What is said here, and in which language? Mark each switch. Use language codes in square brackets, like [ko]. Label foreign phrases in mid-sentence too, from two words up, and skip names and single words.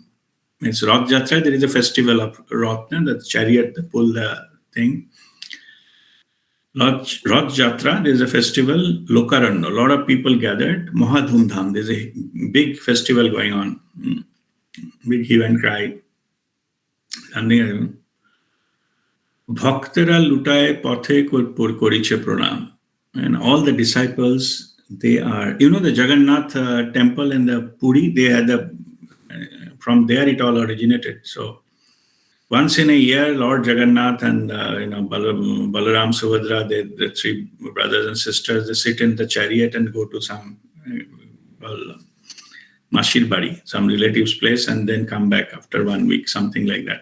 [en] It's Rath Jatra. There is a festival of Rath, the chariot, they pull the thing. Rath Jatra, there is a festival, Lokaranna. A lot of people gathered. Mahadhumdham. There's a big festival going on. Big hue and cry. [bn] ভক্তরা লুটায়ে পথে করিছে প্রণাম. [en] And all the disciples, they are, the Jagannath temple in the Puri, they had from there it all originated. So once in a year, Lord Jagannath and Balaram, Subhadra, the three brothers and sisters, they sit in the chariot and go to some [bn] Mashir Bari, [en] some relative's place, and then come back after 1 week, something like that.